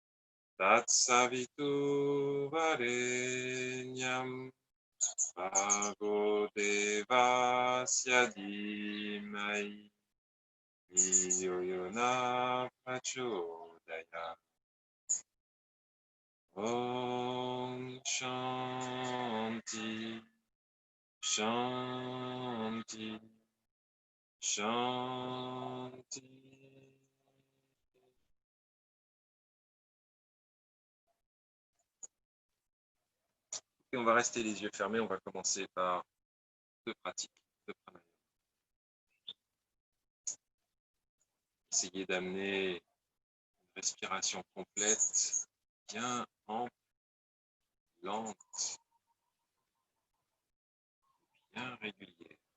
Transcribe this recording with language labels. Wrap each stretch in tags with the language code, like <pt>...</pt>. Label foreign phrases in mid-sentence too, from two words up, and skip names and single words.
<sa>Tatsavitu Varenyam Bhargo Devasya Dhimai Dhiyo Yona Prachodayat. Om Shanti Shanti Shanti.</sa> <fr>Et on va rester les yeux fermés, on va commencer par deux pratiques de pranayama. Essayez d'amener une respiration complète, bien ample, lente, bien régulière.</fr>